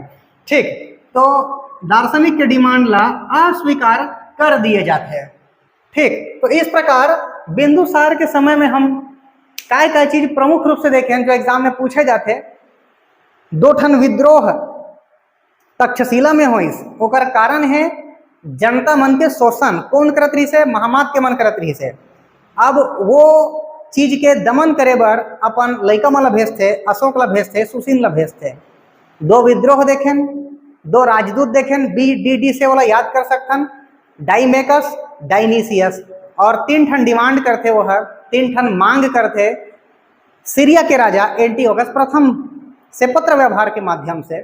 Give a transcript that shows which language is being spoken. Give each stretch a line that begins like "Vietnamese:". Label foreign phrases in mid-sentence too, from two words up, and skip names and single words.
Chhattisgarhi: ठीक, तो दार्शनिक के डिमांड ला अस्वीकार कर दिए जाते हैं। ठीक, तो इस प्रकार बिंदुसार के समय में हम काय चीज प्रमुख रूप से देखें जो एग्जाम में पूछे जाते। 2 ठन विद्रोह तक्षशिला में हो, ओकर कारण है जनता मन के शोषण, कौन करत रही से, महामात के मन करत रही से। अब वो चीज के दमन करे बर अपन लइका मन ला भेजते, अशोक ला भेजते, सुशील ला भेजते। 2 विद्रोह देखें, 2 राजदूत देखें, डी से वाला याद कर सकथन, डाइमेकस, डाइनिसियस। और 3 ठन डिमांड करते, वो है 3 ठन मांग करते सीरिया के राजा एंटीओकस प्रथम से पत्र व्यवहार के माध्यम से।